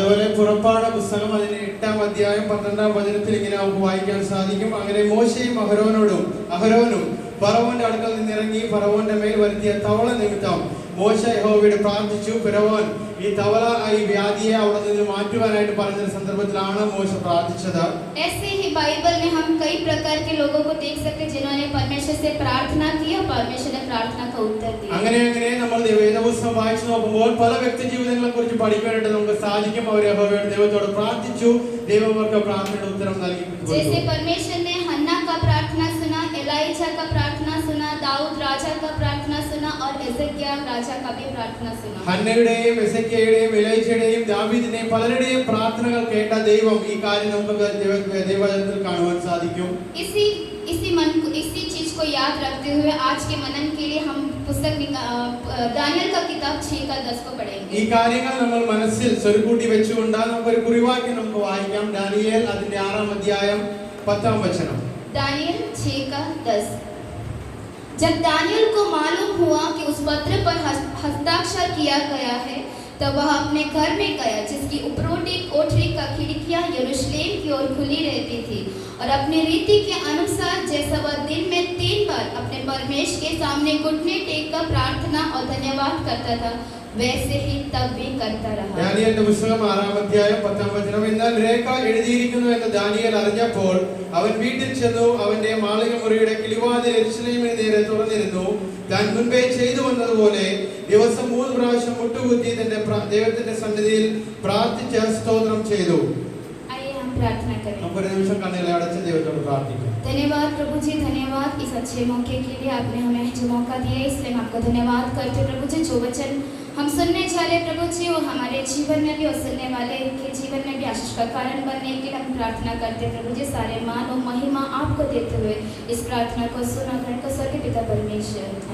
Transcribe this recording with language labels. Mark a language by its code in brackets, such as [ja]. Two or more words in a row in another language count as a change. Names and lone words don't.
[ml] അതുപോലെ പുറപ്പാട് പുസ്തകം അതിന്റെ 8-ാം അധ്യായം 12-ാം വചനത്തിൽ ഇങ്ങനെ നമുക്ക് വായിക്കാൻ സാധിക്കും. അങ്ങനെ മോശയും അഹരോനും ഫറവോന്റെ അടുക്കൽ നിന്നിറങ്ങി ഫറവോന്റെ മേൽ വരുത്തിയ തവള നിമിത്തം മോശ യഹോവയോട് പ്രാർത്ഥിച്ചു. ഫറവോൻ ഈ തവള ഈ വ്യാധിയെ അവിടെ നിന്ന് മാറ്റുവാനായിട്ട് പറഞ്ഞ സന്ദർഭത്തിലാണ് മോശ പ്രാർത്ഥിച്ചത്. [hi] ऐसे ही बाइबल में हम कई प्रकार के लोगों को देख सकते हैं जिन्होंने परमेश्वर से प्रार्थना की और परमेश्वर ने प्रार्थना का उत्तर दिया. [ml] അങ്ങനെ നമ്മൾ വേദപുസ്തകം വായിച്ചു നോക്കുമ്പോൾ പല വ്യക്തി ജീവിതങ്ങളെ കുറിച്ച് പഠിക്കാനായിട്ട് നമുക്ക് സാധിക്കും. അവർ യഹോവയോട് ദൈവത്തോട് പ്രാർത്ഥിച്ചു, ദൈവം അവർക്ക് പ്രാർത്ഥനയുടെ ഉത്തരം നൽകി. [hi] जैसे परमेश्वर ने हन्ना का प्रार्थना सुना, एलाइजा का प्रार्थना सुना, दाऊद राजा का प्रार्थना सुना और एजेकिया राजा का भी प्रार्थना सुना. [ml] ഹന്നയുടെയും എസെക്കിയയുടെയും എലൈജയുടെയും ദാവീദിന്റെയും പലരുടെയും പ്രാർത്ഥനകൾ കേട്ട ദൈവം ഈ കാര്യം നമുക്ക് ദൈവവചനത്തിൽ കാണുവാൻ സാധിക്കും. [hi] इसी चीज को याद रखते हुए आज के मनन के लिए हम पुस्तक दानियल का किताब 6:10 को पढ़ेंगे. [ml] ഈ കാര്യങ്ങൾ നമ്മൾ മനസ്സിൽ സ്വരുകൂട്ടി വെച്ചുകൊണ്ട് നമുക്ക് ഒരു കുറിവാക്യം നമുക്ക് വായിക്കാം. ദാനിയേൽ അതിന്റെ 6-ാം അധ്യായം 10-ാം വചനം. [hi] दानियल 6:10. जब दानियल को मालूम हुआ कि उस पत्र पर हस्ताक्षर किया गया है तब वह अपने घर में गया जिसकी उपरोटी कोठरी का खिड़कियां यरूशलेम की ओर खुली रहती थी और अपनी रीति के अनुसार जैसा वह दिन में 3 बार अपने परमेश्वर के सामने घुटने टेक कर प्रार्थना और धन्यवाद करता था वैसे ही तब भी करता रहा. [ml] ദാനിയേലിന്റെ പുസ്തകം 6-ാം അധ്യായം 10-ാം വചനം. എന്നാൽ രേഖ എഴുതിയിരിക്കുന്നു എന്ന് ദാനിയേൽ അറിഞ്ഞപ്പോൾ അവൻ വീട്ടിൽ ചെന്നു. അവന്റെ മാളിക മുറിയുടെ കിളിവാതിൽ യെരൂശലേമിന് നേരെ തുറന്നിരുന്നു. താൻ മുൻപേ ചെയ്തു വന്നതുപോലെ ദിവസം 3 പ്രാവശ്യം മുട്ടുകുത്തി തന്റെ ദൈവത്തിന്റെ സന്നിധിയിൽ പ്രാർത്ഥിച്ച് സ്തോത്രം ചെയ്തു. [hi] प्रार्थना करें. [ml] നമുക്ക് ഒരു നിമിഷം കണ്ണുകളെ അടച്ച് ദൈവത്തോട് പ്രാർത്ഥിക്കാം. [hi] धन्यवाद प्रभु जी, धन्यवाद इस अच्छे मौके के लिए. आपने हमें जो मौका दिया इसलिए मैं आपका धन्यवाद करते प्रभु जी. जो वचन हम सुनने जा रहे प्रभु जी, वो हमारे जीवन में भी और सुनने वाले के जीवन में भी आशीष का कारण बनने के लिए हम प्रार्थना करते हैं प्रभु जी। सारे मान और महिमा आपको देते हुए इस प्रार्थना को सुना ग्रहण को स्वर्गीय पिता परमेश्वर।